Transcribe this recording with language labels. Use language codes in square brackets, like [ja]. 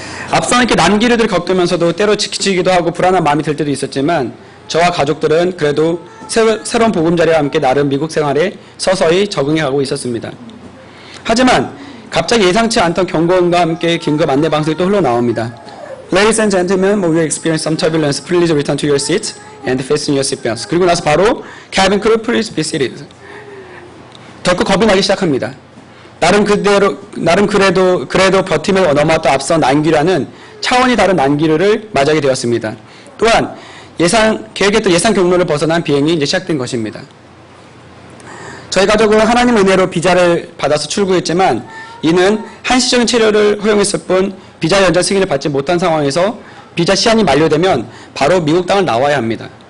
[ko] 앞서 이렇게 난기류들을 겪으면서도 때로 지치기도 하고 불안한 마음이 들 때도 있었지만 저와 가족들은 그래도 새로운 보금자리와 함께 나름 미국 생활에 서서히 적응해가고 있었습니다. 하지만 갑자기 예상치 않던 경고음과 함께 긴급 안내 방송이 또 흘러나옵니다. [en] Ladies and gentlemen, we will experience some turbulence. Please return to your seats and fasten your seatbelts. [ko] 그리고 나서 바로 [en] cabin crew, please be seated. [ko] 덜컥 겁이 나기 시작합니다. 나름 그래도 버티며 넘어왔던 앞선 난기류와는 차원이 다른 난기류를 맞이하게 되었습니다. 또한 계획했던 예상 경로를 벗어난 비행이 이제 시작된 것입니다. 저희 가족은 하나님 은혜로 비자를 받아서 출국했지만 이는 한시적인 체류를 허용했을 뿐 비자 연장 승인을 받지 못한 상황에서 비자 시한이 만료되면 바로 미국 땅을 나와야 합니다.